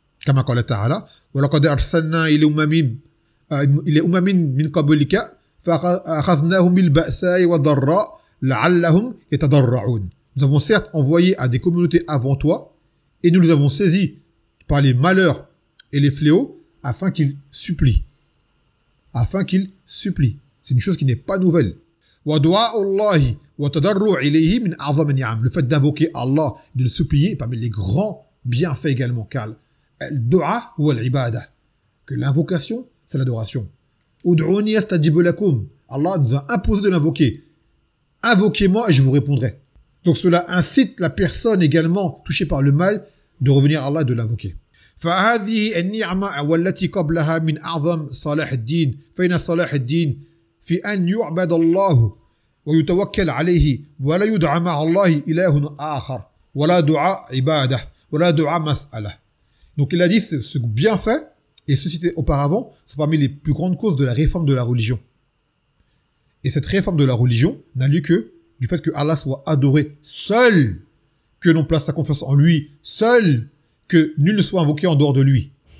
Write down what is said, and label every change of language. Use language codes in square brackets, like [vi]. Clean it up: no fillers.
[ar] كما قال تعالى ولقد أرسلنا إلى أمم من قبلك فأخذناهم بالبأساء والضراء لعلهم يتضرعون. [fr] Nous avons certes envoyé à des communautés avant toi et nous les avons saisies par les malheurs et les fléaux afin qu'ils supplient. Afin qu'ils supplient. C'est une chose qui n'est pas nouvelle. Le fait d'invoquer Allah, de le supplier parmi les grands bienfaits également. Car le dua ou l'ibada, que l'invocation, c'est l'adoration. Allah nous a imposé de l'invoquer. Invoquez-moi et je vous répondrai. Donc cela incite la personne également touchée par le mal de revenir à Allah et de l'invoquer. [ar] فهذه النعمة والتي قبلها من أعظم صلاح الدين فإن صلاح الدين في أن يعبد الله ويتوكل عليه ولا يدعى مع الله إله آخر ولا دعاء عبادة ولا دعاء مسألة. [fr] Donc il a dit ce bienfait et ce cité auparavant sont parmi les plus grandes causes de la réforme de la religion. Et cette réforme de la religion n'a lieu que du fait que Allah soit adoré seul, que l'on place sa confiance en lui seul, que nul ne soit invoqué en dehors de lui.